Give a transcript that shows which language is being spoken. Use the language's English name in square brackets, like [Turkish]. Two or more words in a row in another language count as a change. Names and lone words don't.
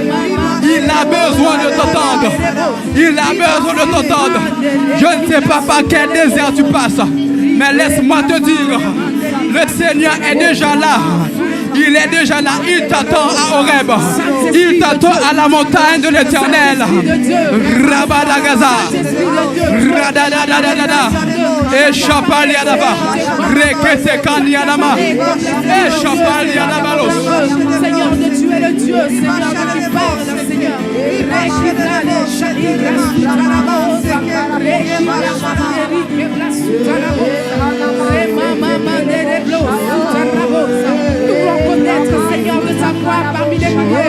[French] Il a besoin de t'entendre. Il a besoin de t'entendre. Je ne sais pas par quel désert tu passes, mais laisse-moi te dire, le Seigneur est déjà là. Il est déjà là, il t'attend à Horeb. Il t'attend à la montagne de l'Éternel. Rabadagaza. Radadadadada. Et Chapaliadaba. Rekete Kanyanama. Et Chapaliadabalos. Seigneur, de tu es le Dieu, Seigneur, que tu parles, Seigneur. Nous voulons connaître, Seigneur, de ta voix parmi les prières.